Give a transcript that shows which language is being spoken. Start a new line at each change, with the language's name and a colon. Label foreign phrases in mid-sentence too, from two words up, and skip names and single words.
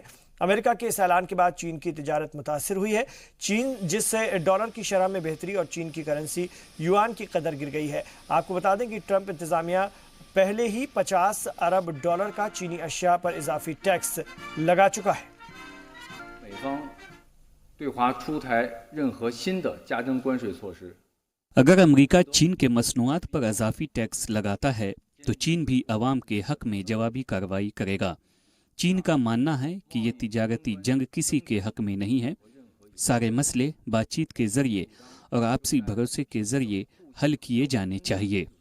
Urdu: امریکہ کے اس اعلان کے بعد چین کی تجارت متاثر ہوئی ہے. چین جس سے ڈالر کی شرح میں بہتری اور چین کی کرنسی یوآن کی قدر گر گئی ہے. آپ کو بتا دیں کہ ٹرمپ انتظامیہ پہلے ہی $50 ارب کا چینی اشیا پر اضافی ٹیکس لگا چکا ہے.
Chinese: 美方对华出台任何新的加征关税措施
Urdu: اگر امریکہ چین کے مصنوعات پر اضافی ٹیکس لگاتا ہے تو چین بھی عوام کے حق میں جوابی کارروائی کرے گا. چین کا ماننا ہے کہ یہ تجارتی جنگ کسی کے حق میں نہیں ہے. سارے مسئلے بات چیت کے ذریعے اور آپسی بھروسے کے ذریعے حل کیے جانے چاہئیں.